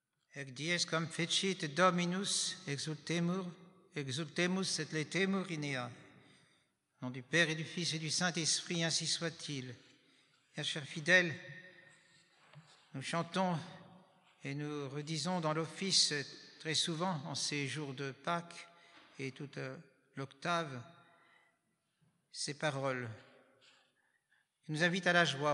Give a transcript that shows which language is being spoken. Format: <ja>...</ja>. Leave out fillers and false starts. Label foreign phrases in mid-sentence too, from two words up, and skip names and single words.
<la>Ec dies cum fecit Dominus exultemus et letemur in ea.</la> <fr>Au nom du Père et du Fils et du Saint-Esprit, ainsi soit-il. Bien, chers fidèles, nous chantons et nous redisons dans l'office très souvent en ces jours de Pâques et toute l'octave ces paroles qui nous invitent à la joie.</fr>